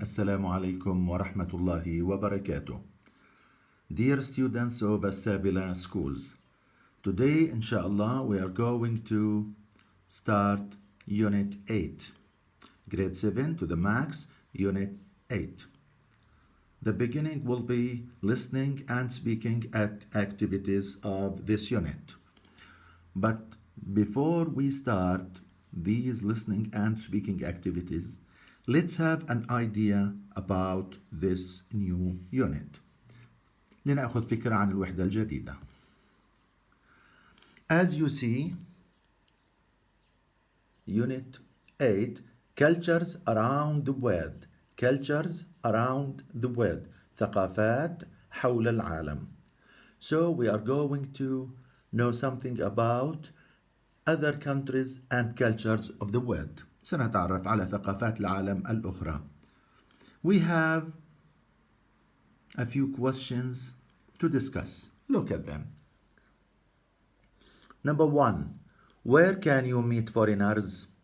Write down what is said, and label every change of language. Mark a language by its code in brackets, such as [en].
[ar] السلام عليكم ورحمة الله وبركاته. [en] Dear students of السابع schools, today inshallah we are going to start Unit 8, Grade 7 to the max, Unit 8. The beginning will be listening and speaking activities of this unit. But before we start these listening and speaking activities, let's have an idea about this new unit. [ar] لنأخذ فكرة عن الوحدة الجديدة. [en] As you see, Unit 8, Cultures around the world. Cultures around the world. [ar] ثقافات حول العالم. [en] So we are going to know something about other countries and cultures of the world. [ar] سنتعرف على ثقافات العالم الأخرى. [en] We have a few questions to discuss. Look at them. Number 1. Where can you meet foreigners?